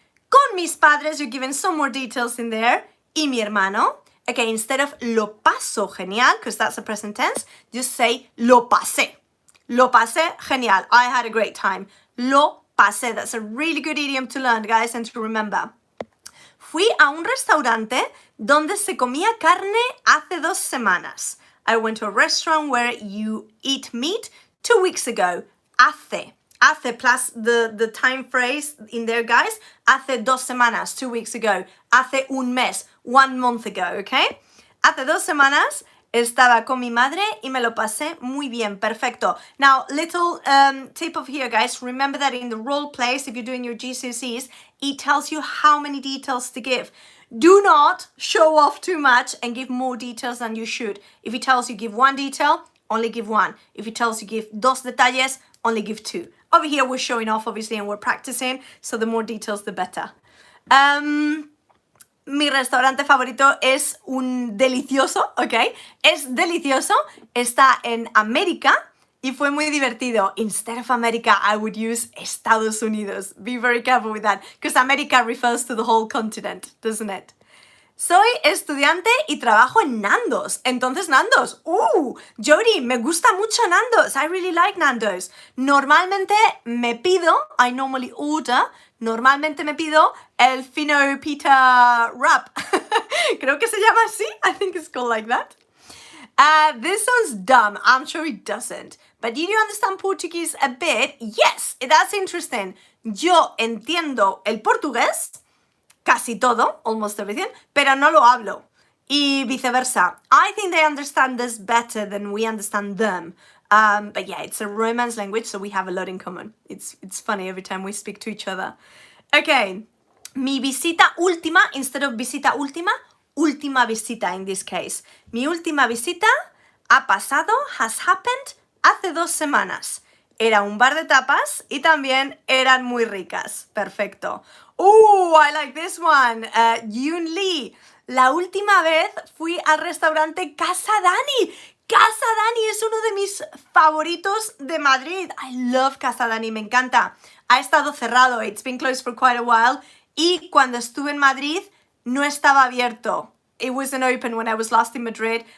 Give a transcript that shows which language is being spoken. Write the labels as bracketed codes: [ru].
[es] Con mis padres, [en] you're given some more details in there, [es] y mi hermano. [en] Okay, instead of [es] lo paso genial, [en] because that's a present tense, just say [es] lo pasé. Lo pasé genial. [en] I had a great time. [es] Lo pasé. [en] That's a really good idiom to learn, guys, and to remember. [es] Fui a un restaurante donde se comía carne hace 2 semanas. [en] I went to a restaurant where you eat meat 2 weeks ago. Hace plus the time phrase in there, guys. [es] Hace 2 semanas, [en] 2 weeks ago. [es] Hace un mes, [en] 1 month ago, okay? [es] Hace 2 semanas estaba con mi madre y me lo pasé muy bien, perfecto. [en] Now, little tip of here, guys. Remember that in the role plays, if you're doing your GCSEs, it tells you how many details to give. Do not show off too much and give more details than you should. If it tells you give 1 detail, only give 1. If it tells you give [es] 2 detalles, [en] only give 2. Over here, we're showing off, obviously, and we're practicing, so the more details, the better. [es] Mi restaurante favorito es un delicioso, ¿ok? Es delicioso, está en América y fue muy divertido. [en] Instead of America, I would use Estados Unidos. Be very careful with that, because America refers to the whole continent, doesn't it? [es] Soy estudiante y trabajo en Nando's. Entonces, Nando's. Jody, me gusta mucho Nando's. [en] I really like Nando's. [es] Normalmente me pido, [en] I normally order, [es] normalmente me pido el fino pita wrap. Creo que se llama así. [en] I think it's called like that. This sounds dumb. I'm sure it doesn't. But do you understand Portuguese a bit? Yes, that's interesting. [es] Yo entiendo el portugués, casi todo, [en] almost everything, [es] pero no lo hablo. Y viceversa. [en] I think they understand us better than we understand them. But yeah, it's a Romance language, so we have a lot in common. It's funny every time we speak to each other. Okay, [es] mi visita última, [en] instead of [es] visita última, última visita [en] in this case. [es] Mi última visita ha pasado, [en] has happened, [es] hace 2 semanas. Era un bar de tapas y también eran muy ricas. Perfecto. [en] I like this one. Yun Lee. [es] La última vez fui al restaurante Casa Dani. Casa Dani es uno de mis favoritos de Madrid. [en] I love Casa Dani, [es] me encanta. Ha estado cerrado. [en] It's been closed for quite a while. [es] Y cuando estuve en Madrid no estaba abierto. [en] It wasn't open when I was last in Madrid.